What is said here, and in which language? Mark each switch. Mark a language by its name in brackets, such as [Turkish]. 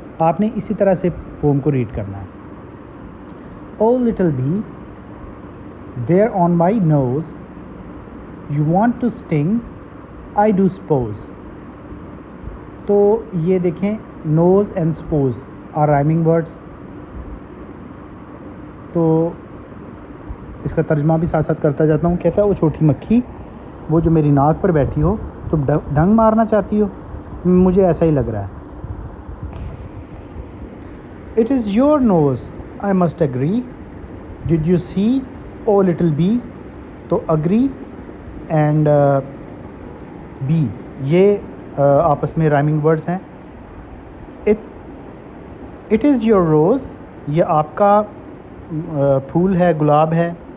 [Urdu] آپ نے اسی طرح سے پوم کو ریڈ کرنا ہے. [English] Oh little bee, there on my nose, you want to sting, I do suppose. [Urdu] تو یہ دیکھیں [English] nose and suppose are rhyming words. [Urdu] تو اس کا ترجمہ بھی ساتھ ساتھ کرتا جاتا ہوں. کہتا ہے وہ چھوٹی مکھی وہ جو میری ناک پر بیٹھی ہو تم ڈنگ مارنا چاہتی ہو. مجھے ایسا ہی لگ رہا ہے. [English] It is your nose, I must agree. Did you see, oh little bee? [Urdu] تو [English] agree and bee [Urdu] یہ آپس میں [English] rhyming words [Urdu] ہیں. [English] It is your rose, [Urdu] یہ آپ کا پھول ہے, گلاب ہے.